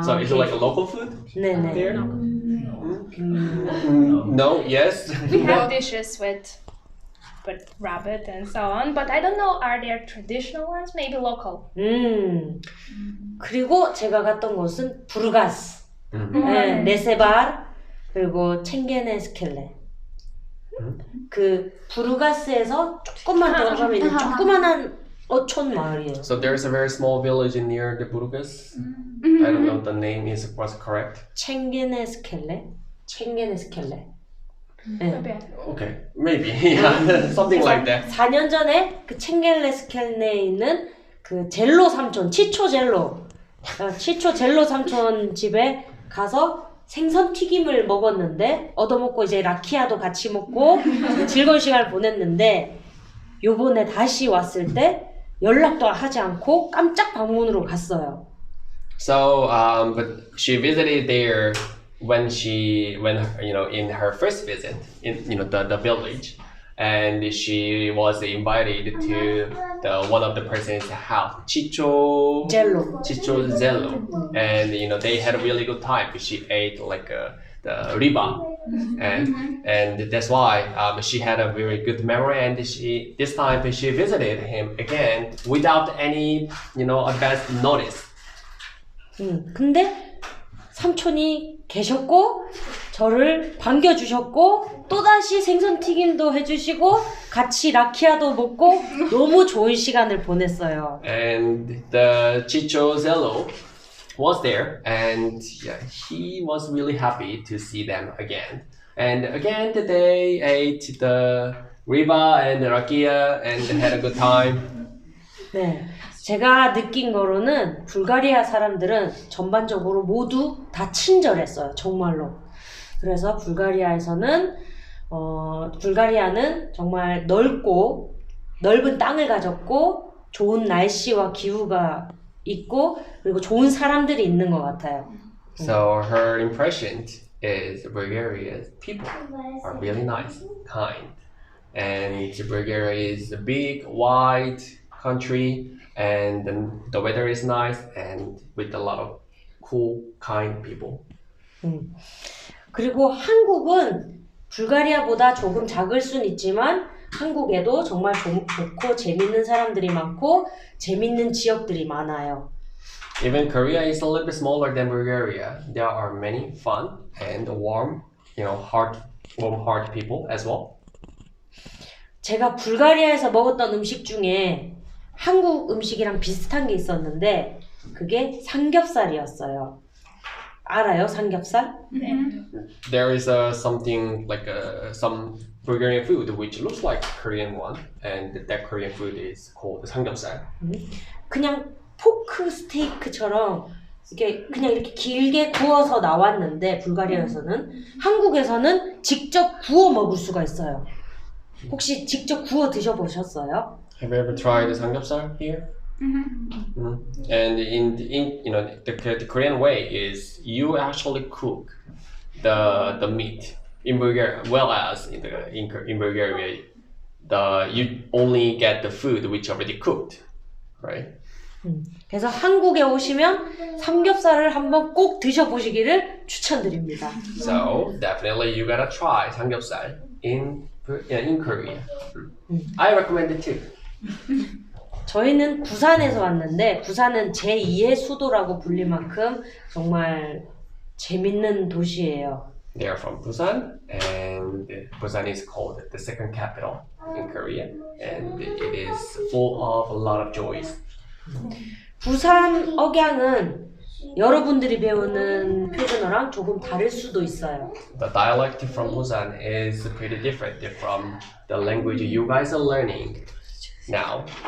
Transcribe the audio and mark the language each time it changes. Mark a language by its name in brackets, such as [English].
[English] So is it like a local food? [Korean] 네네. [English] There? No. Yes. We have dishes with rabbit and so on, but I don't know, are there traditional ones? Maybe local. [Korean] 그리고 제가 갔던 곳은 부르가스, 네, 네세발, 그리고 챙게네스켈레. 그 부르가스에서 조금만 들어가면 있는 조그만한 어촌 마을이에요. [English] So there's a very small village near the Burgas. I don't know if the name was correct. [Korean] 챙게네스켈레. 네. [English] Okay, maybe. Yeah, something like that. [Korean] 4년 전에 그 챙게네스켈레에 있는 그 젤로 삼촌, 치초 젤로 삼촌 집에 가서 생선 튀김을 먹었는데 얻어먹고 이제 라키아도 같이 먹고 즐거운 시간을 보냈는데 요번에 다시 왔을 때 연락도 하지 않고 깜짝 방문으로 갔어요. [English] So, but she visited there when in her first visit in the village, and she was invited to one of the person's house, Chicho Zello, and they had a really good time. She ate like the riba, and that's why she had a very good memory. And this time she visited him again without any advance notice. [Korean] 근데 삼촌이 계셨고 저를 반겨주셨고 또다시 생선튀김도 해주시고 같이 라키아도 먹고 너무 좋은 시간을 보냈어요. [English] And the Chicho Zello was there, and yeah, he was really happy to see them again. And again, they ate the riba and the rakia and had a good time. [Korean] 네, 제가 느낀 거로는 불가리아 사람들은 전반적으로 모두 다 친절했어요. 정말로. 그래서 불가리아에서는 불가리아는 정말 넓은 땅을 가졌고 좋은 날씨와 기후가 있고 그리고 좋은 사람들이 있는 것 같아요. [English] So her impression is Bulgaria's people are really nice, kind, and Bulgaria is a big, wide country, and the weather is nice, and with a lot of cool, kind people. [Korean] 그리고 한국은 불가리아보다 조금 작을 순 있지만 한국에도 정말 좋고 재밌는 사람들이 많고 재밌는 지역들이 많아요. [English] Even Korea is a little bit smaller than Bulgaria. There are many fun and warm, warm-hearted people as well. [Korean] 제가 불가리아에서 먹었던 음식 중에 한국 음식이랑 비슷한 게 있었는데 그게 삼겹살이었어요. 알아요, 삼겹살? [English] There is something like some Bulgarian food which looks like Korean one, and that Korean food is called 삼겹살. [Korean] 그냥 포크 스테이크처럼 그냥 이렇게 길게 구워서 나왔는데 불가리아에서는 한국에서는 직접 구워 먹을 수가 있어요. 혹시 직접 구워 드셔보셨어요? [English] Have you ever tried the samgyeopsal here? And in the Korean way is you actually cook the meat in Bulgaria, well as in Bulgaria, you only get the food which already cooked, right? [Korean] 그래서 한국에 오시면 삼겹살을 한번 꼭 드셔보시기를 추천드립니다. [English] So definitely you gotta try samgyeopsal in Korea. I recommend it too. [Korean] 저희는 부산에서 왔는데 부산은 제2의 수도라고 불릴 만큼 정말 재밌는 도시예요. [English] They are from Busan, and Busan is called the second capital in Korea, and it is full of a lot of joys. [Korean] 부산 억양은 여러분들이 배우는 표준어랑 조금 다를 수도 있어요. [English] The dialect from Busan is pretty different from the language you guys are learning now.